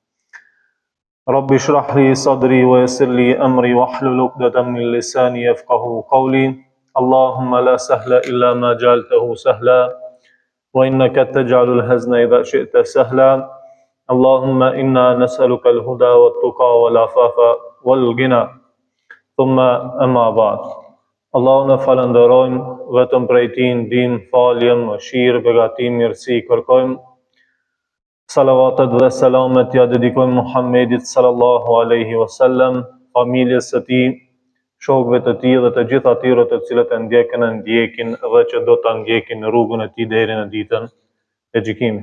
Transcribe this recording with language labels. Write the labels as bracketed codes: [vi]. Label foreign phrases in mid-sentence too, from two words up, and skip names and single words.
[ar] رب اشرح لي صدري ويسر لي أمري واحلل عقدة من لساني يفقهوا قولي اللهم لا سهل إلا ما جعلته سهلا وإنك تجعل الحزن إذا شئت سهلا اللهم إنا نسألك الهدى والتقى والعفاف والغنى ثم أما بعد [sq] Allahun e falenderojmë, vetëm prej Tij ndihmë, falje, mëshirë, begatim, mirësi kërkojmë. Salavatet dhe selamet ja dedikojmë Muhammedit [ar] صلى الله عليه وسلم, [sq] familjes së tij, shokëve të tij dhe të gjithë atyre të cilët e ndjekin dhe që do ta ndjekin në rrugën e tij deri në ditën e gjykimit.